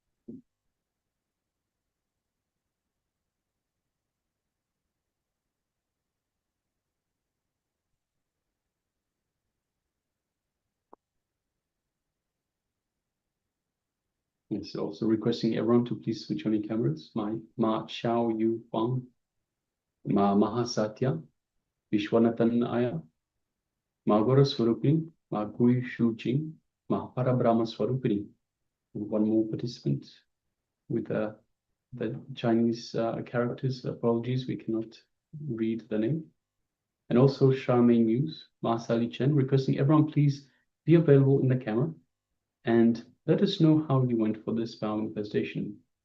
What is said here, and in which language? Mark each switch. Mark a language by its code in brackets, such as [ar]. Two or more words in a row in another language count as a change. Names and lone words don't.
[en] Yes, also requesting everyone to please switch on your cameras. Ma Xiao Yu Wang, Ma Mahasatya, Vishwanathan Aya, Ma Gora Swarupini, Ma Gui Shu Jing, Ma Parabrahma Swarupini. One more participant with the Chinese characters. Apologies, we cannot read the name. And also Charmaine News, Ma Sally Chen, requesting everyone please be available in the camera and let us know how you went for this power manifestation.